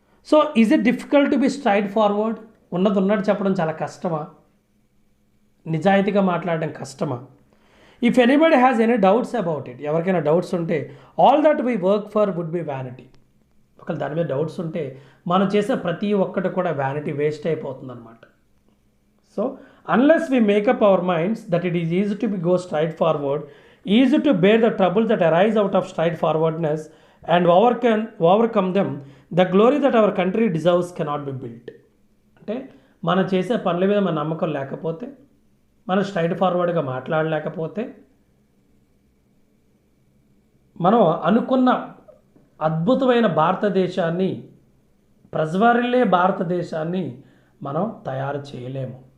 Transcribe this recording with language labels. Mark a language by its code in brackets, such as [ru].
[en] So is it difficult to be straight forward? [te] ఉన్నట్టు చెప్పడం చాలా కష్టమా? నిజాయితీగా మాట్లాడడం కష్టమా? [en] if anybody has any doubts about it, [te] ఎవరికైనా డౌట్స్ ఉంటే [en] All that we work for would be vanity. [te] ఒకవేళ దాని మీద డౌట్స్ ఉంటే మనం చేసే ప్రతి ఒక్కటి కూడా వ్యానిటీ, వేస్ట్ అయిపోతుంది అనమాట. [en] So unless we make up our minds that it is easy to go straight forward, easy to bear the troubles that arise out of straight forwardness and overcome them, the glory that our country deserves cannot be built. అంటే [te] మనం చేసే పనుల మీద మన నమ్మకం లేకపోతే, మనం straight ఫార్వర్డ్గా మాట్లాడలేకపోతే, మనం అనుకున్న అద్భుతమైన భారతదేశాన్ని, ప్రజ్వరిల్లే భారతదేశాన్ని మనం తయారు చేయలేము.